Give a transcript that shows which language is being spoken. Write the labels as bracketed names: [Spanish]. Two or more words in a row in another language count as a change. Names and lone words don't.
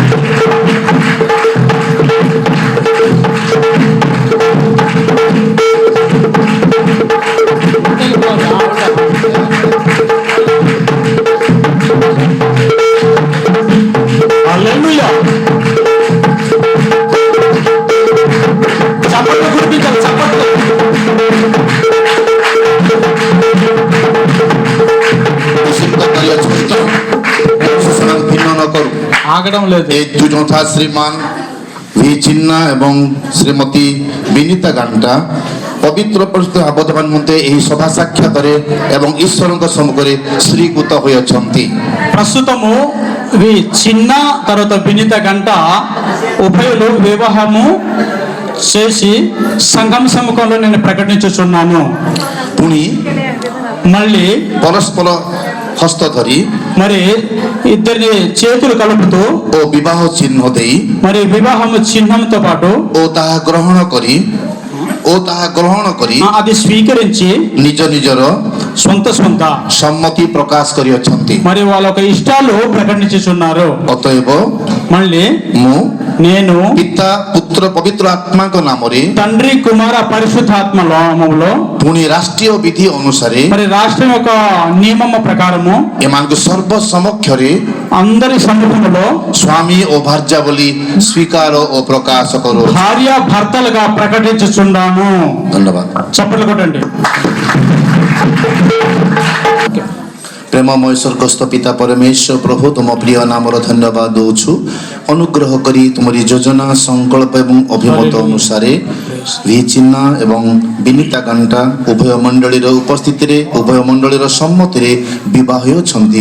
[Telugu] హల్లెలూయా. చప్పట్లు కొట్టించాలి, చప్పట్లు. ఆగడం లేదు. [Odia] ଏ ଯଥା ଶ୍ରୀମାନ ଭି ଚିନ୍ନା ଏବଂ ଶ୍ରୀମତୀ ବିନିତା ଗାଣ୍ଟା ପବିତ୍ର ପରିସ୍ଥିତି ଆବଦ୍ଧମାନ ନିମନ୍ତେ ଏହି ସଭା ସାକ୍ଷାତରେ ଏବଂ ଈଶ୍ୱରଙ୍କ ସମ୍ମୁଖରେ ଶ୍ରୀକୃତ ହୋଇଅଛନ୍ତି। [Telugu] ప్రస్తుతము చిన్న తర్వాత వినీత గంట ఉభయులు వివాహము చేసి సంఘం సముఖంలో నేను ప్రకటించుచున్నాను. [Odia] ପୁଣି [Telugu] మళ్ళీ [Odia] ପରସ୍ପର ହସ୍ତ ଧରି [Telugu] మరి ఇద్దరిని చేతులు కలుపుతూ [Odia] ଓ ବିବାହ ଚିହ୍ନ ଦେଇ [Telugu] మరి వివాహము చిహ్నంతో పాటు [Odia] ଓ ତାହା ଗ୍ରହଣ କରି [Telugu] అది స్వీకరించి [Odia] ନିଜ ନିଜର [Telugu] సొంత [Odia] ସମ୍ମତି ପ୍ରକାଶ କରିଅଛନ୍ତି। [Telugu] మరి వాళ్ళ యొక్క ఇష్టాలు ప్రకటించుచున్నారు. [Odia] ଅତଏବ [Telugu] మళ్ళీ [Odia] ମୁଁ [Telugu] నేను [Odia] ପିତା ପୁତ୍ର ପବିତ୍ର ଆତ୍ମାଙ୍କ ନାମରେ [Telugu] తండ్రి కుమార పరిశుద్ధాత్మ నామములో [Odia] ପୁଣି ରାଷ୍ଟ୍ରୀୟ ବିଧି ଅନୁସାରେ [Telugu] మరి రాష్ట్రం యొక్క నియమము ప్రకారము [Odia] ଏମାନଙ୍କୁ ସର୍ବ ସମକ୍ଷରେ [Telugu] అందరి సముఖములో [Odia] ସ୍ୱାମୀ ଓ ଭାର୍ଯ୍ୟା ବୋଲି ସ୍ୱୀକାର ଓ ପ୍ରକାଶ କରୁ। [Telugu] భార్య భర్తలుగా ప్రకటించుచున్నాను. [Odia] ଧନ୍ୟବାଦ। [Telugu] చప్పట్లు కొట్టండి. [Odia] ପ୍ରେମମୟ ସ୍ୱର୍ଗସ୍ଥ ପିତା ପରମେଶ୍ୱର ପ୍ରଭୁ ତୁମ ପ୍ରିୟ ନାମର ଧନ୍ୟବାଦ ଦେଉଛୁ। ଅନୁଗ୍ରହ କରି ତୁମରି ଯୋଜନା ସଂକଳ୍ପ ଏବଂ ଅଭିମତ ଅନୁସାରେ ଭି ଚିହ୍ନା ଏବଂ ବିନିତା ଗାଣ୍ଟା ଉଭୟ ମଣ୍ଡଳୀର ଉପସ୍ଥିତିରେ ଉଭୟ ମଣ୍ଡଳୀର ସମ୍ମତିରେ ବିବାହ ହେଉଛନ୍ତି।